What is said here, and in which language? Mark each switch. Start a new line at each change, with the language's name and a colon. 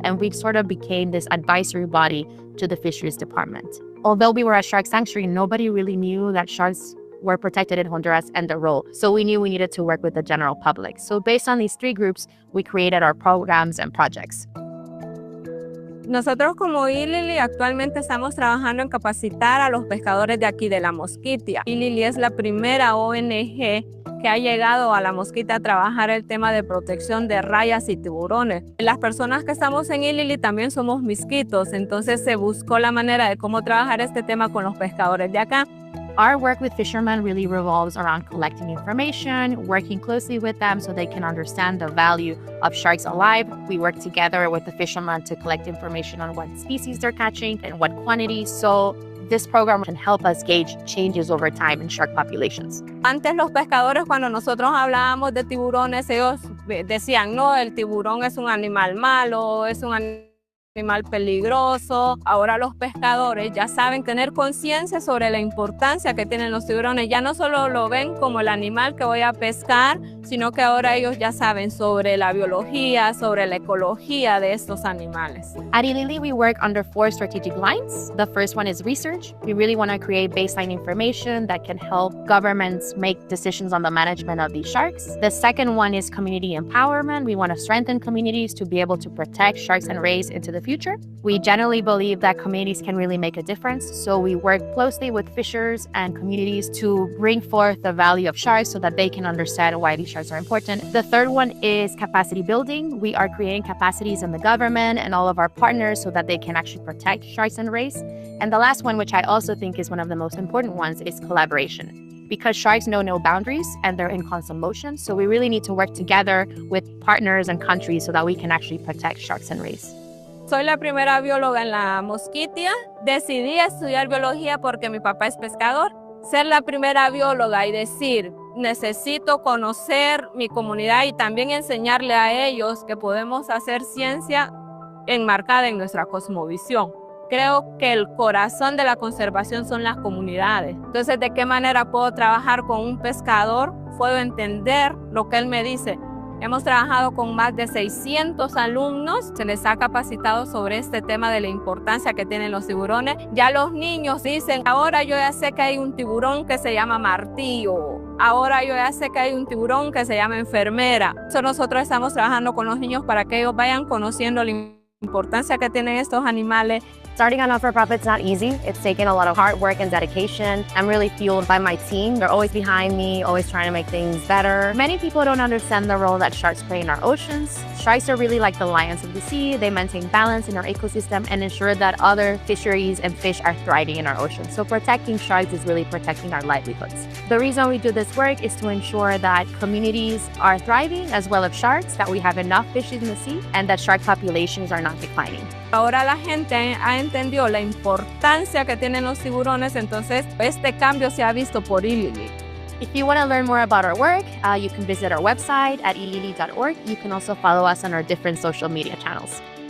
English: And we sort of became this advisory body to the fisheries department. Although we were a shark sanctuary, nobody really knew that sharks were protected in Honduras and the role. So we knew we needed to work with the general public. So based on these three groups, we created our programs and projects.
Spanish: Nosotros como Ilili actualmente estamos trabajando en capacitar a los pescadores de aquí de la Mosquitia. Ilili es la primera ONG que ha llegado a la Mosquitia a trabajar el tema de protección de rayas y tiburones. Las personas que estamos en Ilili también somos misquitos, entonces se buscó la manera de cómo trabajar este tema con los pescadores de acá.
English: Our work with fishermen really revolves around collecting information, working closely with them so they can understand the value of sharks alive. We work together with the fishermen to collect information on what species they're catching and what quantities. So this program can help us gauge changes over time in shark populations.
Spanish: Antes los pescadores, cuando nosotros hablábamos de tiburones, ellos decían, no, el tiburón es un animal malo, es un animal peligroso. Ahora los pescadores ya saben tener conciencia sobre la importancia que tienen los tiburones. Ya no solo lo ven como el animal que voy a pescar, sino que ahora ellos ya saben sobre la biología, sobre la ecología de estos animales.
English: At Ilili, we work under 4 strategic lines. The first one is research. We really want to create baseline information that can help governments make decisions on the management of these sharks. The second one is community empowerment. We want to strengthen communities to be able to protect sharks and rays into the future. We generally believe that communities can really make a difference, so we work closely with fishers and communities to bring forth the value of sharks so that they can understand why these sharks are important. The third one is capacity building. We are creating capacities in the government and all of our partners so that they can actually protect sharks and rays. And the last one, which I also think is one of the most important ones, is collaboration. Because sharks know no boundaries and they're in constant motion, so we really need to work together with partners and countries so that we can actually protect sharks and rays.
Spanish: Soy la primera bióloga en la Mosquitia. Decidí estudiar biología porque mi papá es pescador. Ser la primera bióloga y decir, necesito conocer mi comunidad y también enseñarle a ellos que podemos hacer ciencia enmarcada en nuestra cosmovisión. Creo que el corazón de la conservación son las comunidades. Entonces, ¿de qué manera puedo trabajar con un pescador? Puedo entender lo que él me dice. Hemos trabajado con más de 600 alumnos, se les ha capacitado sobre este tema de la importancia que tienen los tiburones. Ya los niños dicen, ahora yo ya sé que hay un tiburón que se llama martillo, ahora yo ya sé que hay un tiburón que se llama enfermera. Nosotros estamos trabajando con los niños para que ellos vayan conociendo la importancia que tienen estos animales.
English: Starting a not-for-profit is not easy. It's taken a lot of hard work and dedication. I'm really fueled by my team. They're always behind me, always trying to make things better. Many people don't understand the role that sharks play in our oceans. Sharks are really like the lions of the sea. They maintain balance in our ecosystem and ensure that other fisheries and fish are thriving in our oceans. So protecting sharks is really protecting our livelihoods. The reason we do this work is to ensure that communities are thriving as well as sharks, that we have enough fish in the sea, and that shark populations are not declining.
Spanish: Ahora la gente ha entendido la importancia que tienen los tiburones, entonces este cambio se ha visto por Ilili.
English: If you want to learn more about our work, you can visit our website at ilili.org. You can also follow us on our different social media channels.